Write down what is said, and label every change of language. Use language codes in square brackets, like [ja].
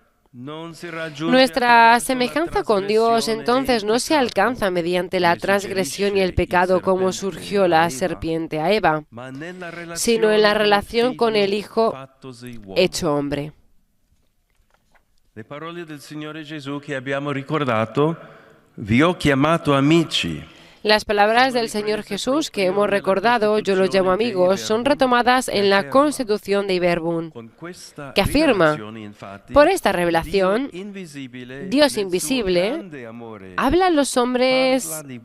[es] Nuestra semejanza con Dios entonces no se alcanza mediante la transgresión y el pecado como surgió la serpiente a Eva, sino en la relación con el Hijo hecho hombre. [it] Le parole del Signore Gesù che abbiamo ricordato, vi ho chiamato amici. [es] Las palabras del Señor Jesús que hemos recordado, yo los llamo amigos, son retomadas en la Constitución de Verbum, que afirma, por esta revelación, Dios invisible habla a los hombres